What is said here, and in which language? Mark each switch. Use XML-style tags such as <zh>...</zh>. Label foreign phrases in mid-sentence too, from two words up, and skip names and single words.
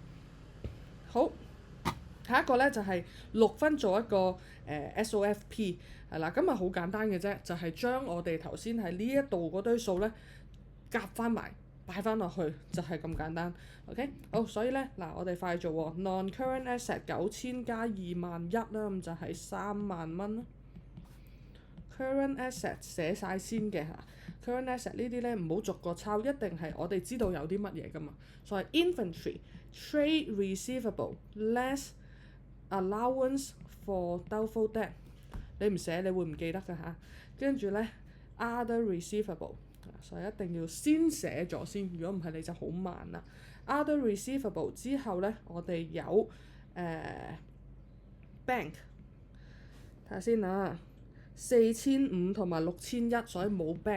<yue>好。下一個咧就係、6分做一個SOFP 係啦，咁啊好簡單嘅啫，就係、將我哋頭先喺呢一度嗰堆數咧夾翻埋擺翻落去，就係、咁簡單。OK， 好，所以咧嗱，我哋快做喎 ，</yue> <en>non-current asset</en> <yue>9000 加21000啦，咁就係30000蚊啦。</yue> <en>current asset</en> <yue>寫晒先嘅嚇，</yue> <en>current asset</en> <yue>呢啲咧唔好逐個抄，一定係我哋知道有啲乜嘢噶嘛。</yue> <en>所以 inventory trade receivable less allowance for doubtful debt，</en> <yue>你唔寫你會唔記得㗎嚇。跟住咧</yue> <en>other receivable，</en> <yue>所以一定要先寫咗先，如果唔係你就好慢啦。</yue> <en>other receivable</en> <yue>之後咧，我哋有bank， 睇下先啊，4500同埋6100，所以冇 bank。</yue>